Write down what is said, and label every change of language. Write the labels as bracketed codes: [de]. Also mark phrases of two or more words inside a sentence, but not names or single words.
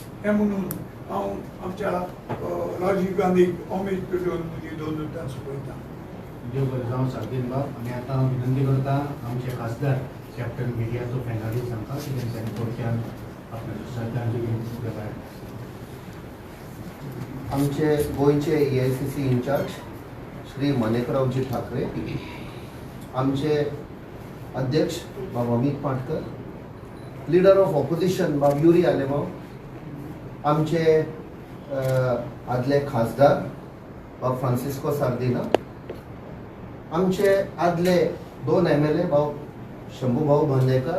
[kok] हें म्हणून हांव आमच्या राजीव गांधीक होमेज पेटोवन म्हजी 2 उतां सोंपयतां. देव बरें जावं सारकेन बाब. आनी आतां हांव विनंती करता आमचे खासदार कॅप्टन मिडियाचो फेनालीस सांगता की तेंच्यांनी थोडक्यान आपणाची श्रद्धांजली फुडें भायर. आमचे गोयचे AICC इंचार्ज श्री माणिकरावजी ठाकरे, आमचे अध्यक्ष बाब अमित पाटकर, [en] Leader of Opposition [kok] बाब युरी आलेमाव, आमचे आदले खासदार बाब फ्रांसिस्को सार्दिना, आमचे आदले 2 MLA बाब शंभूभाऊ भांडेकर,